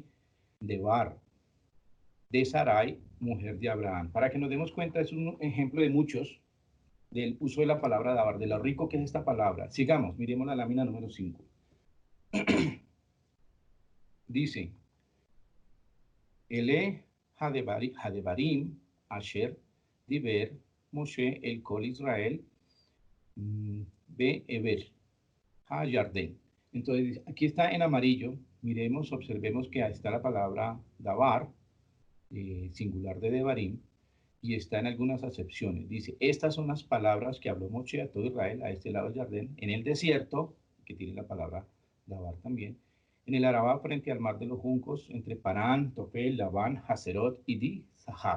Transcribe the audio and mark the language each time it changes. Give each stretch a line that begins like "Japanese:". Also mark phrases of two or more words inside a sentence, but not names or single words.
Spanish: Devar, de Sarai, mujer de Abraham. Para que nos demos cuenta, es un ejemplo de muchos del uso de la palabra davar, de lo rico que es esta palabra. Sigamos, miremos la lámina número 5.
Hebrew: Dice, אלה הדברים אשר דבר משה אל כל ישראל בעבר הירדן.
Spanish: Entonces, aquí está en amarillo, miremos, observemos que ahí está la palabra davar, singular de Devarim, y está en algunas acepciones. Dice, estas son las palabras que habló Moshe a todo Israel, a este lado del Jardín, en el desierto, que tiene la palabra davar también, en el Arabá frente al mar de los juncos, entre Parán, Tofel, Labán, Haserot y Di-Zahab.